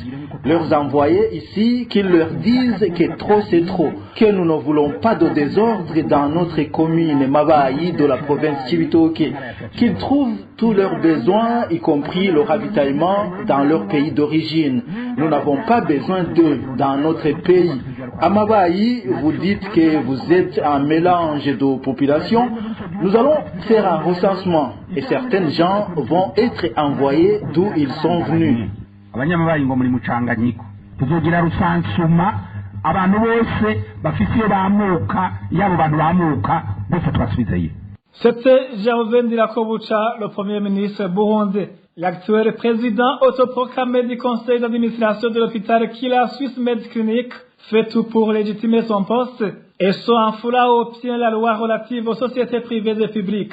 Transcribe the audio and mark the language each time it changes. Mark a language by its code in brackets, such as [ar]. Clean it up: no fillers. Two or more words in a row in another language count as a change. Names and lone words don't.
[fr] Leurs envoyés ici, qu'ils leur disent que trop c'est trop, que nous ne voulons pas de désordre dans notre commune Mabayi de la province Cibitoke, qu'ils trouvent tous leurs besoins, y compris le ravitaillement dans leur pays d'origine. Nous n'avons pas besoin d'eux dans notre pays. À Mabayi, vous dites que vous êtes un mélange de populations. Nous allons faire un recensement et certains gens vont être envoyés d'où ils sont venus. [rn] Abanyamabayi ngo muri mucanganyiko tuzogira rusansuma abantu bose bafite iyo bamuka yabo bantu bamuka bose twasubizeyo. [fr] C'était Gervais Ndirakobucha, le Premier ministre burundais. L'actuel président autoproclamé du conseil d'administration de l'hôpital Kila Swiss Med Clinic fait tout pour légitimer son poste et se enfoula au pied la loi relative aux sociétés privées et publiques.